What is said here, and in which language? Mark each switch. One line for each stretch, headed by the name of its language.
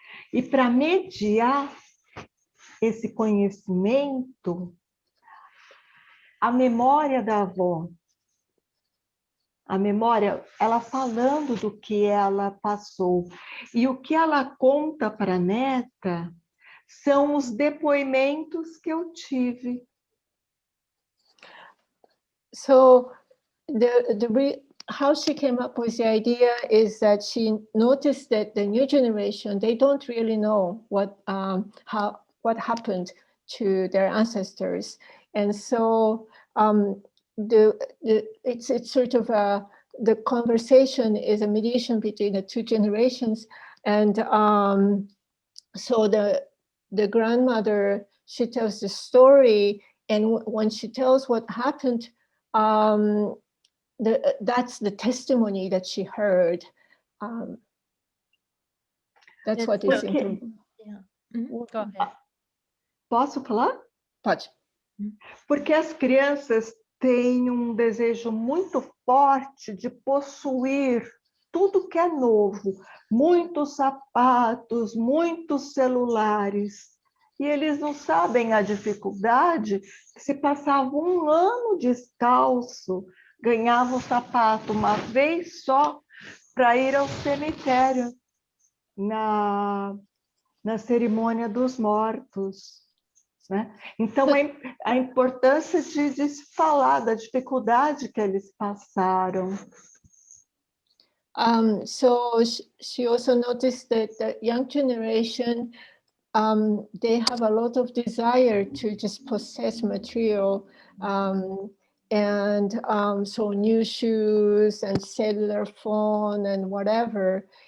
Portuguese: E para mediar esse conhecimento, a memória da avó, a memória, ela falando do que ela passou. E o que ela conta para a neta são os depoimentos que eu tive.
English: So how she came up with the idea is that she noticed that the new generation, they don't really know what happened to their ancestors, and so it's sort of the conversation is a mediation between the two generations, and so the grandmother, she tells the story, and when she tells what happened, that's the testimony that she heard. That's what is important. Yeah. Go ahead.
Portuguese: Posso falar? Pode. Porque as crianças têm um desejo muito forte de possuir tudo que é novo, muitos sapatos, muitos celulares. E eles não sabem a dificuldade que se passava um ano descalço, ganhava o sapato uma vez só para ir ao cemitério na cerimônia dos mortos. Né? Então, a importância de se falar da dificuldade que eles passaram.
English: So she also noticed that the young generation, they have a lot of desire to just possess material, and so new shoes and cellular phone and whatever.